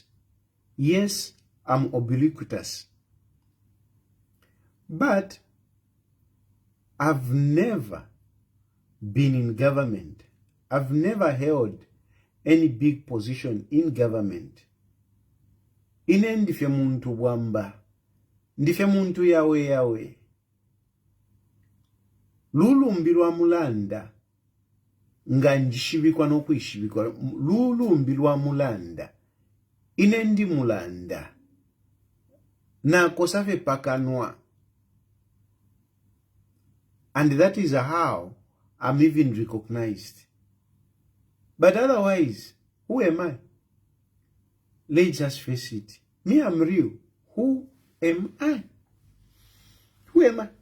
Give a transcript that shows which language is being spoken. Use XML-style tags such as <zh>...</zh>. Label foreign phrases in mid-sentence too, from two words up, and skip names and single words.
<en>Yes, I'm ubiquitous. But I've never been in government. I've never held any big position in government.</en> <bem>Inendifye muntu wamba ndife muntu yawe lulumbi lwa mulanda nga njishibikwa nokwishibikwa lulumbi lwa mulanda ine ndi mulanda nakosafe pakanwa.</bem> <en>And that is how I'm even recognized. But otherwise, who am I? Let's just face it. Me, I'm real. Who am I? Who am I?</en>